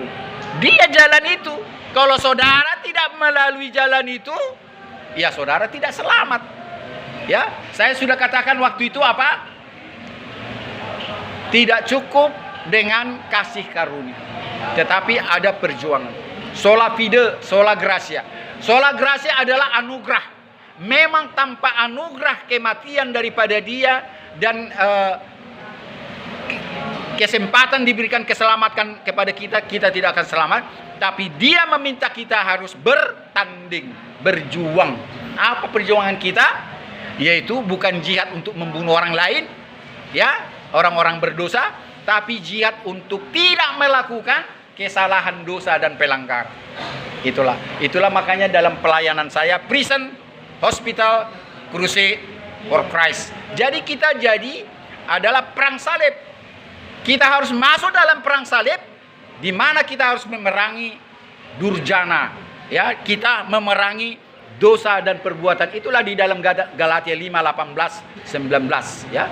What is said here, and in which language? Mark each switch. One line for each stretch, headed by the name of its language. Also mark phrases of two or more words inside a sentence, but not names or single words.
Indonesian: Dia jalan itu. Kalau saudara tidak melalui jalan itu, ya saudara tidak selamat. Ya, saya sudah katakan waktu itu apa? Tidak cukup dengan kasih karunia, tetapi ada perjuangan.
Latin: Sola fide, sola gratia. Sola gratia
Indonesian: adalah anugerah. Memang tanpa anugerah kematian daripada dia dan kesempatan diberikan keselamatan kepada kita, kita tidak akan selamat. Tapi dia meminta kita harus bertanding, berjuang. Apa perjuangan kita? Yaitu bukan jihad untuk membunuh orang lain, ya, orang-orang berdosa, tapi jihad untuk tidak melakukan kesalahan dosa dan pelanggar. Itulah makanya dalam pelayanan saya,
English: prison, hospital, crusade for Christ.
Indonesian: Jadi kita adalah perang salib. Kita harus masuk dalam perang salib, di mana kita harus memerangi durjana, ya, kita memerangi dosa dan perbuatan. Itulah di dalam Galatia 5:18-19, ya.